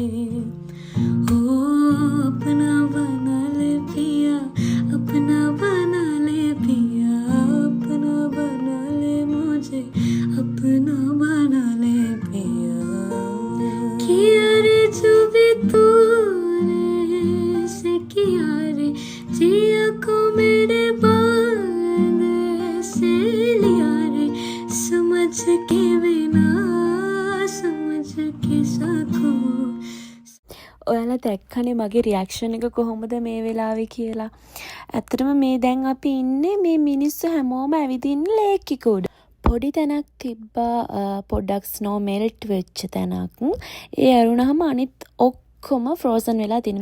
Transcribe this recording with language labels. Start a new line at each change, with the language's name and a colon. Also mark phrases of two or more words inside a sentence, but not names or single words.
Hindi: ओ अपना बना ले पिया अपना बना ले पिया अपना बना ले मुझे अपना बना ले पिया किया रे जो भी तूने से किया रे जिया को मेरे बांध से लिया रे समझ के बिना समझ के साखो.
Sinhala: ඔයාලා දැක්කනේ මගේ රියැක්ෂන් එක කොහොමද මේ වෙලාවේ කියලා. ඇත්තටම මේ දැන් අපි ඉන්නේ මේ මිනිස්සු හැමෝම ඇවිදින්න ලේක් එක උඩ. පොඩි තැනක් තිබ්බා පොඩ්ඩක්
English: snow melt
Sinhala: වෙච්ච තැනක්. ඒ ඇරුණාම අනිත් ඔක්කොම ෆ්‍රෝසන් වෙලා තියෙනවා.